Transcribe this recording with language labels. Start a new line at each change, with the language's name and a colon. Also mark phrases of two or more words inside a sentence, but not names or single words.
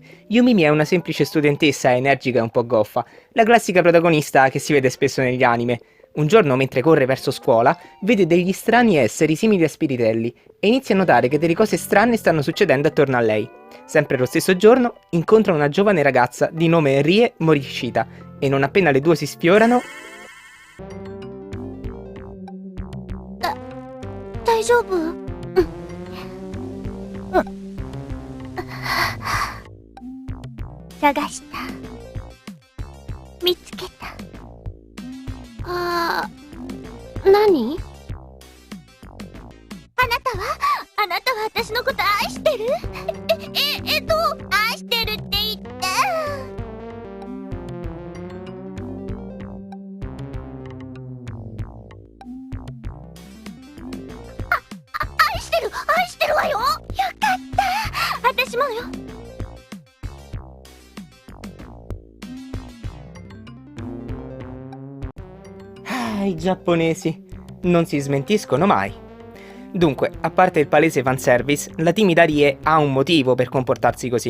Italian: Yumi è una semplice studentessa energica e un po' goffa, la classica protagonista che si vede spesso negli anime. Un giorno, mentre corre verso scuola, vede degli strani esseri simili a spiritelli e inizia a notare che delle cose strane stanno succedendo attorno a lei. Sempre lo stesso giorno, incontra una giovane ragazza di nome Rie Morishita e non appena le due si sfiorano...
Japanese: 大丈夫？探した。見つけた。何？あなたは私のこと愛してる？愛してるって言って。愛してわよ。よかった。私もよ。
Italian: Ah, i giapponesi non si smentiscono mai. Dunque, a parte il palese fanservice, la timida Rie ha un motivo per comportarsi così.